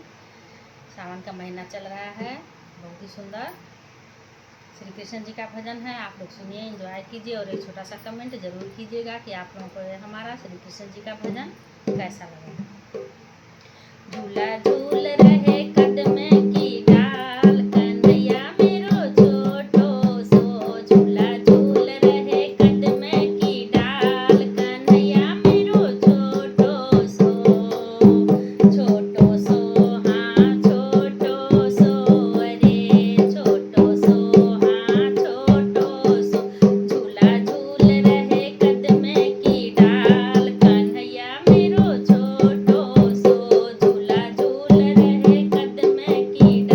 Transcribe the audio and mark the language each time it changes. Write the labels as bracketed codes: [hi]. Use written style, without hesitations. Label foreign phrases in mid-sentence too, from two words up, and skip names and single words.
[hi] सावन का महीना चल रहा है, बहुत ही सुंदर श्री कृष्ण जी का भजन है। आप लोग सुनिए, एंजॉय कीजिए और एक छोटा सा कमेंट जरूर कीजिएगा कि आप लोगों को हमारा श्री कृष्ण जी का भजन कैसा लगा। [bra] झूला झूल रहे कदम की डाल, कन्हैया मेरो छोटो सो। झूला झूल रहे कदम की डाल, कन्हैया मेरो छोटो सो। छोटो सो हाँ छोटो सो, अरे छोटो सो हाँ छोटो सो। झूला झूल रहे कदम की डाल, कन्हैया मेरो छोटो सो। झूला झूल रहे कदम की